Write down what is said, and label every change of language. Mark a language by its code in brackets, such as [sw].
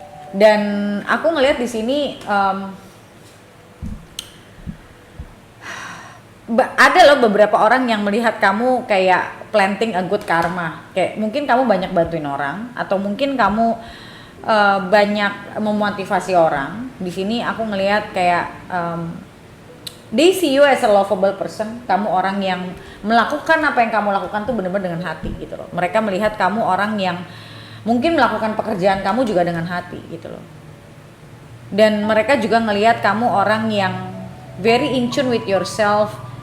[id] Dan aku ngelihat di sini ada loh beberapa orang yang melihat kamu kayak [en] planting a good karma. [id] Kayak mungkin kamu banyak bantuin orang, atau mungkin kamu banyak memotivasi orang. Di sini aku ngelihat kayak [en] they see you as a lovable person. [id] Kamu orang yang melakukan apa yang kamu lakukan tuh benar-benar dengan hati gitu loh. Mereka melihat kamu orang yang mungkin melakukan pekerjaan kamu juga dengan hati gitu loh. Dan mereka juga ngelihat kamu orang yang [en] very in tune with yourself,